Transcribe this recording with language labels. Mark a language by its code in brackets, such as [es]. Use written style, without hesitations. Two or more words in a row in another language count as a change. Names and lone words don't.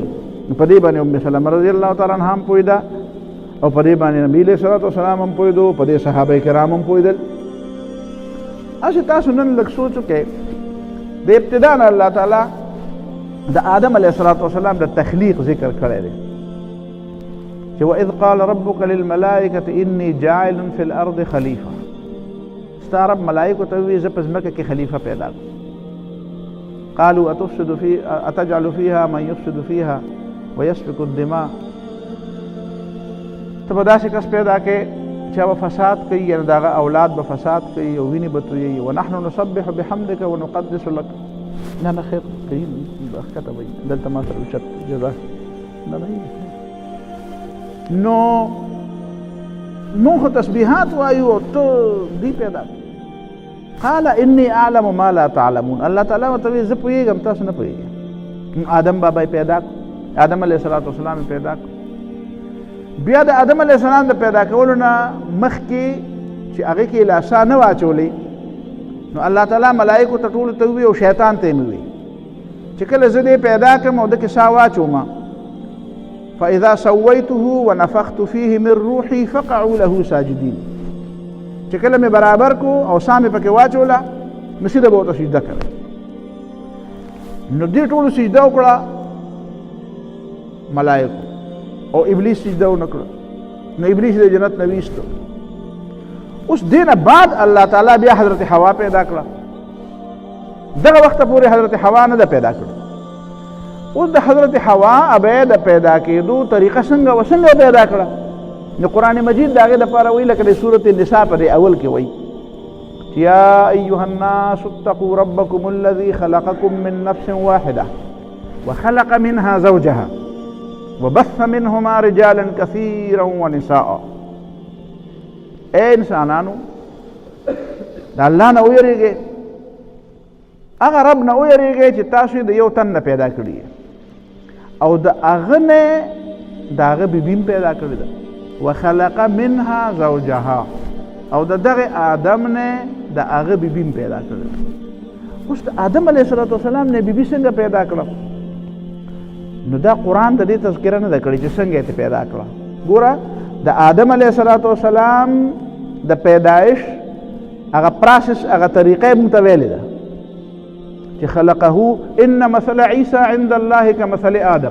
[ps] نو په دې باندې ام سلمه [ar] رضی الله تعالی عنها [ps] هم پوهېده او په دې باندې نبي [ar] علیه الصلاة والسلام [ps] هم پوهېدو، په دې صحابه کرام هم پوهېدل. اسی تاسو نن لږ سوچ وکئ، د ابتدا نه الله تعالی د آدم [ar] علیه الصلاة والسلام [ps] د تخلیق ذکر کړی دی چې [ar] وإذ قال ربک للملائکة انی جاعل فی الارض خلیفه، [ps] ستا رب ملائکو ته ووایي زه په ځمکه کې خلیفه پیدا کړم. [ar] قالوا اتجعل فیها من یفسد فیها ویسفک الدماء، [ps] ته به داسې کس پیدا کړې چې هغه فساد کوي، یعنې د هغه اولاد به فساد کوي او وینې به تویوي. [ar] ونحن نسبح بحمدک ونقدس لک، [ps] نه نه خیر کوي ښکته وایي دلته ما سره اوچت جزاک نه نه. نو موږ خو تسبیحات وایو او ته دوی پیدا کړ. [ar] قال انی اعلم ما لا تعلمون، [ps] الله تعالی ورته وایي زه پوهېږم تاسو نه پوهېږئ. آدم بابا یې پیدا کړ، آدم [ar] علیه الصلاة والسلام [ps] یې پیدا کړ. بیا د آدم [ar] علیه السلام [ps] د پیدا کولو نه مخکې چې هغې کې لا سا نه واچولې، نو الله تعالی ملایکو ته ټولو ته ووایي او شیطان ته یې مې ووایي چې کله زه دې پیدا کړم او دکې سا واچوم، [ar] فاذا سویته ونفخت فیه من روحي فقعوا له ساجدین، [ps] چې کله مې برابر کو او سا مې پکې واچوله، نو سیده به ورته سجده کوئ. نو دې ټولو سجده وکړه ملایکو او ابلیس سجده ونه کړه، نو ابلیس د جنت نه ویستو. اوس دې نه بعد الله تعالی بیا حضرت حوا پیدا کړه، دغه وخته پورې حضرت حوا نه ده پیدا کړه. اوس د حضرت حوا ابې د پیدا کېدو طریقه څنګه پیدا کړه؟ نو قرآن مجید د هغې دپاره وایي لکه د سورة النساء په دې اول کې وایي [ar] یا ایها الناس اتقوا ربکم الذي خلقکم من نفس واحده وخلق منها زوجها وبث منهما رجالا كثيرا ونساء. [ps] اے انسانانو د الله نه ویریږئ، هغه رب نه ویریږئ چې تاسو یې د یو تن نه پیدا کړي او د هغه نه د هغه بیبي هم پیدا کړې ده. [ar] وخلق منها زوجها، [ps] او د دغه آدم نه د هغه بیبي هم پیدا کړې ده. اوس د آدم [ar] علیه الصلاة والسلام [ps] نه بیبي څنګه پیدا کړه؟ نو دا قرآن د دې تذکره نه ده کړې چې څنګه یې پیدا کړه. ګوره د آدم [ar] علیه الصلاة والسلام [ps] د پیدایش هغه پراسس، هغه طریقه موږ ته ویلې ده چې [ar] خلقه ان مثل عیسی عند الله کمثل آدم.